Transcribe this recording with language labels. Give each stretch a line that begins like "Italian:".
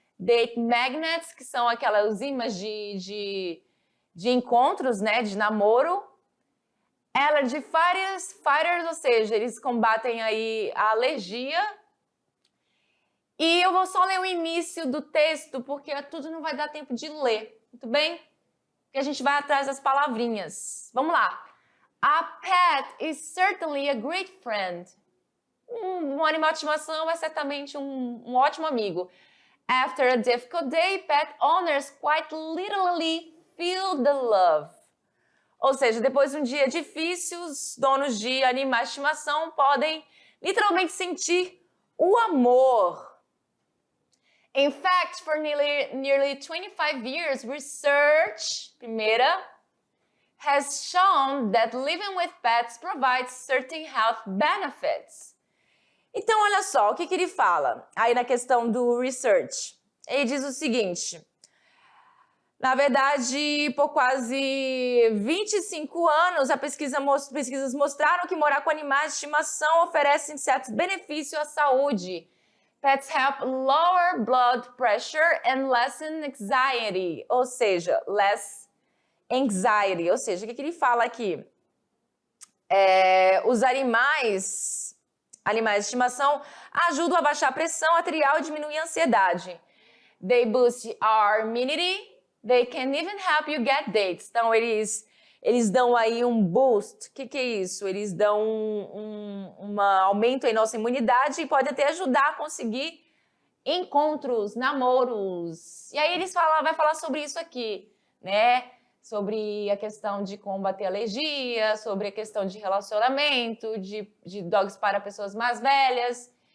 Portuguese: Date magnets, que são aquelas imãs de encontros, né, de namoro. Allergy fighters, ou seja, eles combatem aí a alergia. E eu vou só ler o início do texto, porque tudo não vai dar tempo de ler, muito bem? Porque a gente vai atrás das palavrinhas. Vamos lá.
English: A pet is certainly a great friend.
Portuguese: Um animal de estimação é certamente um ótimo amigo.
English: After a difficult day, pet owners quite literally feel the love.
Portuguese: Ou seja, depois de um dia difícil, os donos de animais de estimação podem literalmente sentir o amor.
English: In fact, for nearly 25 years, research, primeira, has shown that living with pets provides certain health benefits.
Portuguese: Então, olha só, o que ele fala aí na questão do research? Ele diz o seguinte: na verdade, por quase 25 anos, pesquisas mostraram que morar com animais de estimação oferece certos benefícios à saúde.
English: Pets help lower blood pressure and lessen anxiety,
Portuguese: ou seja,
English: less anxiety.
Portuguese: Ou seja, o que ele fala aqui? Os animais de estimação ajudam a baixar a pressão arterial e diminuir a ansiedade.
English: They boost our immunity. They can even help you get dates.
Portuguese: Então, eles dão aí um boost. O que é isso? Eles dão um aumento em nossa imunidade e podem até ajudar a conseguir encontros, namoros. E aí vai falar sobre isso aqui, né? Sobre a questão de combater alergia, sobre a questão de relacionamento, de dogs para pessoas mais velhas.